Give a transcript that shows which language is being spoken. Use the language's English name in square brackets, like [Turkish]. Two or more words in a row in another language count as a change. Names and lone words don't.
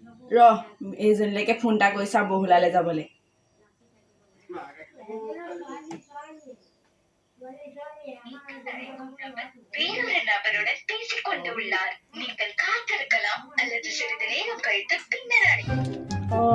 [Assamese] ৰহ এইজনীলৈকে ফোন এটা কৰি চাওঁ বহুলালে যাবলৈ। [Tamil] வேறொரு நபருடன் பேசிக் கொண்டுள்ளார். நீங்கள் காத்திருக்கலாம் அல்லது சிறிது நேரம் கழித்து பின்னர் அழைக்கலாம்.